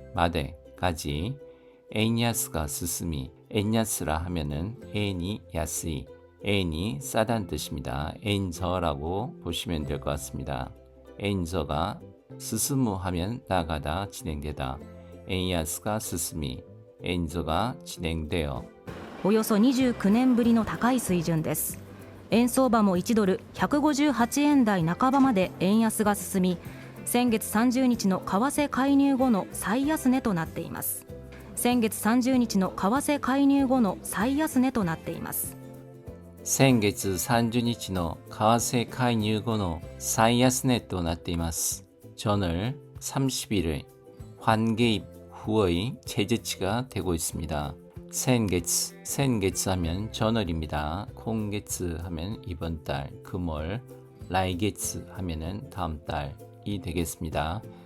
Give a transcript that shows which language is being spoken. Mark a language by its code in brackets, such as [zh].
[ko] 마데까지 엔야스가 스스미 엔야스라 하면은 엔이 야스이 엔이 싸다는 뜻입니다. 엔저라고 보시면 될 것 같습니다. 엔저가 스스무 하면 나가다 진행되다 엔야스가 스스미 엔저가 진행되어 [ja] およそ29年ぶりの高い水準です。円相場も1ドル158円台半ばまで円安が進み、先月30日の為替介入後の最安値となっています。先月30日の為替介入後の最安値となっています。先月30日の為替介入後の最安値となっています。 [ko] 전월 30일의 환개입 후의 최저치가 되고 있습니다. 센게츠 하면 전월입니다. 콩게츠 하면 이번 달, 금월, 라이게츠 하면은 다음 달이 되겠습니다.